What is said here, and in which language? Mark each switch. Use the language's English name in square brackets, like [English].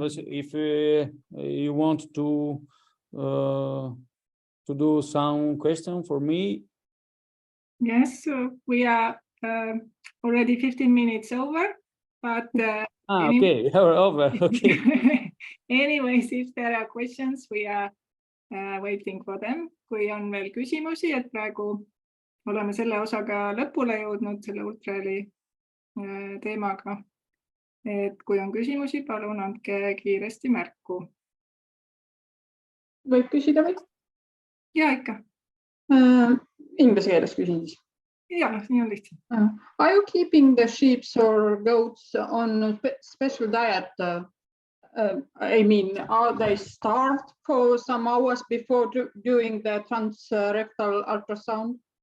[English] If you want to do some question for me. Yes, so we are already 15 minutes over, but okay, over. Okay. Anyways, if there are questions, we are waiting for them. [Estonian] Kui on veel küsimusi, et praegu oleme selle osaga lõpule jõudnud selle ultraheli teemaga. Et kui on küsimusi, palun andke kiiresti märku. Võib küsida või? Ja, ikka. Inglise keeles küsin siis. Ja, nii on lihtsam. [English] Are you keeping the sheep or goats on a special diet? I mean, are they starved for some hours before doing the transrectal ultrasound?